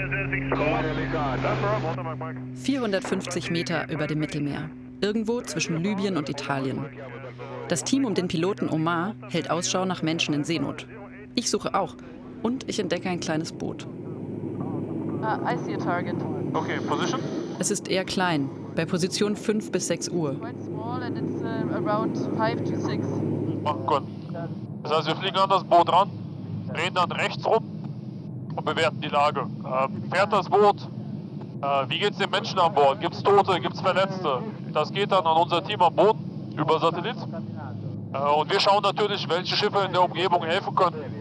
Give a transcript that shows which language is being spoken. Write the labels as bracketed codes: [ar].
[de] – 450 Meter über dem Mittelmeer, irgendwo zwischen Libyen und Italien. Das Team um den Piloten Omar hält Ausschau nach Menschen in Seenot. Ich suche auch und ich entdecke ein kleines Boot. [en] I see a target. Okay, position? [de] Es ist eher klein, bei Position 5 bis 6 Uhr. [en] Quite small and it's around 5 to 6. [de] Machen können. Das heißt, wir fliegen an das Boot ran, drehen dann rechts rum und bewerten die Lage. Fährt das Boot? Wie geht es den Menschen an Bord? Gibt es Tote? Gibt es Verletzte? Das geht dann an unser Team am Boden über Satellit. Und wir schauen natürlich, welche Schiffe in der Umgebung helfen können.